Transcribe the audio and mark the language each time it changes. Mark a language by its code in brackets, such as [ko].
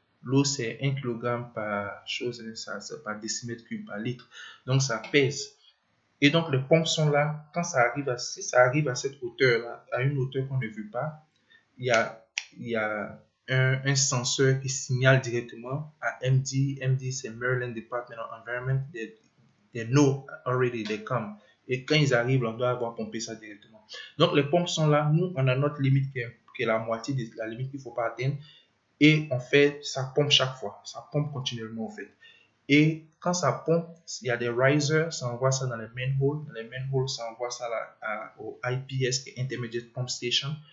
[fr] L'eau, c'est 1 kg par chose, ça, par décimètre cube par litre. Donc, ça pèse. Et donc, les pompes sont là. Quand ça arrive si ça arrive à cette hauteur-là, à une hauteur qu'on ne veut pas, il y a un senseur qui signale directement à MD. MD, c'est Maryland Department of Environment. [en] They know already, they come. [fr] Et quand ils arrivent, on doit avoir pompé ça directement. Donc, les pompes sont là. Nous, on a notre limite qui est la moitié de la limite qu'il ne faut pas atteindre. Et on fait, ça pompe chaque fois. Ça pompe continuellement, en fait. Et quand ça pompe, il y a des risers, ça envoie ça dans les manholes. Dans les manholes, ça envoie ça au IPS, qui est Intermediate Pump Station.